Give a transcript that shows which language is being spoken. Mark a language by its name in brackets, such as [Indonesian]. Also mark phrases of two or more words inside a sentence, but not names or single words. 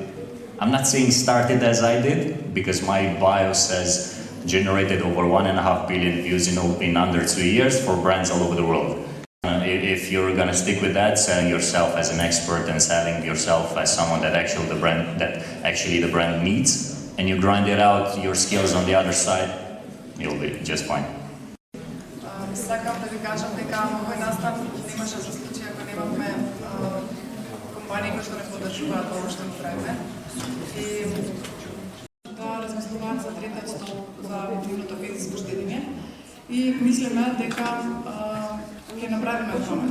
[English] I'm not saying start it as I did, because my bio says generated over 1.5 billion views in under 2 years for brands all over the world. If you're gonna stick with that, selling yourself as an expert and selling yourself as someone that actually the brand needs, and you grind it out, your skills on the other side, you'll be just fine. [Macedonian] Сакам да ви кажам дека овој настан немаше за случај ако немаме компании кои што не поддржуваат ово што правиме. И да размислуваат за третиот стол за нивното физиско штедење и мислиме дека ќе направиме промена.